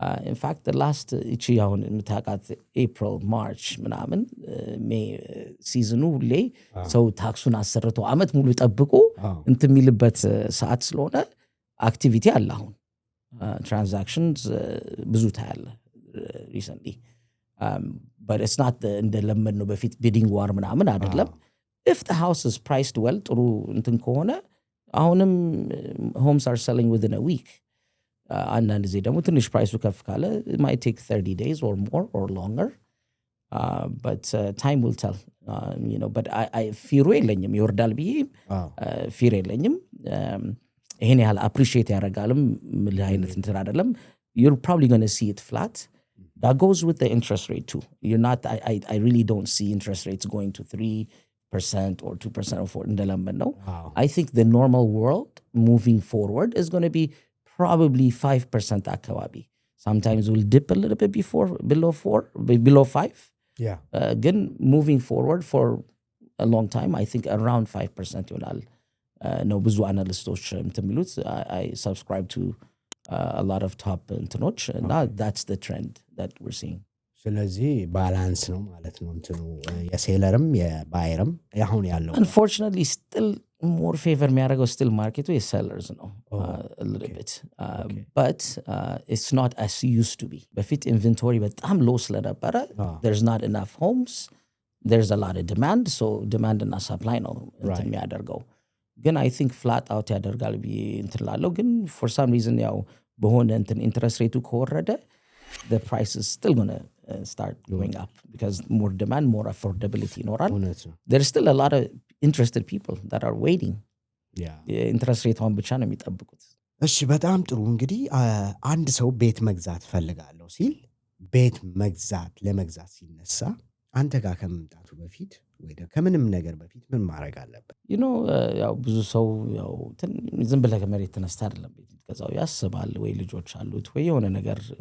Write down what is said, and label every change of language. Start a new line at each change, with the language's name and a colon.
Amharic: ኢንፋክት ላስት እቺ አሁን የምታውቃት ኤፕሪል ማርች ምናምን ሜይ ሲዝኑ ሁሌ ሰው ታክሱን አሰርቶ አመት ሙሉ ጠብቆ እንትን የሚልበት ሰዓት ስለሆነ አክቲቪቲ አለ። አሁን ትራንዛክሽንስ ብዙ ታያለ ሪሰንትሊ
English: but it's not
Amharic: እንደለመድ ነው በፊት ቢዲንግ ዋር ምናምን አይደለም።
English: if the house is priced well
Amharic: ጥሩ እንትን ከሆነ አሁንም
English: homes are selling within a week.
Amharic: አንዳንድ ጊዜ ደግሞ ትንሽ ፕራይሱ ከፍ ካለ
English: it might take 30 days or more or longer. But time will tell. But I fear
Amharic: የለኝም ይወርዳል ብዬ
English: fear የለኝም።
Amharic: ይሄን ያህል appreciate ያደርጋልም ምን አይነት እንትን አይደለም።
English: You're probably going to see it flat. That goes with the interest rate too. You're not I really don't see interest rates going to 3% or 2% or 4%
Amharic: እንደለመድ ነው.
English: I think the normal world moving forward is going to be probably 5%
Amharic: አካባቢ.
English: Sometimes we'll dip a little bit below 5. Yeah. Again, moving forward for a long time, I think around 5%
Amharic: ይሆናል ነው ብዙ አናሊስቶች የሚሉት.
English: I subscribe to a lot of top
Amharic: እንትኖች እና
English: that's the trend that we're seeing.
Amharic: ስለዚህ ባላንስ ነው ማለት ነው እንትኑ የሴለርም የባየርም አሁን ያለው
English: unfortunately still more favor
Amharic: የሚያደርገው
English: still market is sellers ነው a little bit but it's not as used to be.
Amharic: በፊት
English: inventory በጣም low
Amharic: ስለነበረ
English: there's not enough homes, there's a lot of demand, so demand እና supply ነው እንትን የሚያደርገው። ግን I think flat out ያደርጋል ብዬ እንትን ላለው ግን for some reason
Amharic: ያው በሆነ እንትን
English: interest rate
Amharic: ከወረደ
English: the price is still going to start going up because more demand, more affordability
Amharic: ይኖራል።
English: There's still a lot of interested people that are waiting.
Amharic: ኢንትረስት ሬቷን ብቻ ነው የሚጠብቁት። እሺ በጣም ጥሩ። እንግዲህ አንድ ሰው ቤት መግዛት ፈልጋለሁ ሲል ቤት ለመግዛት ሲነሳ አንተ ጋር ከመምጣቱ በፊት ወይ ከምንም ነገር በፊት ምን ማድረግ አለበት? ያው ብዙ ሰው ያው ዝም ብለህ ከመሬት ተነስታ አይደለም ቤት የምትገዛው። ያስባል ወይ ልጆች አሉት ወይ የሆነ ነገር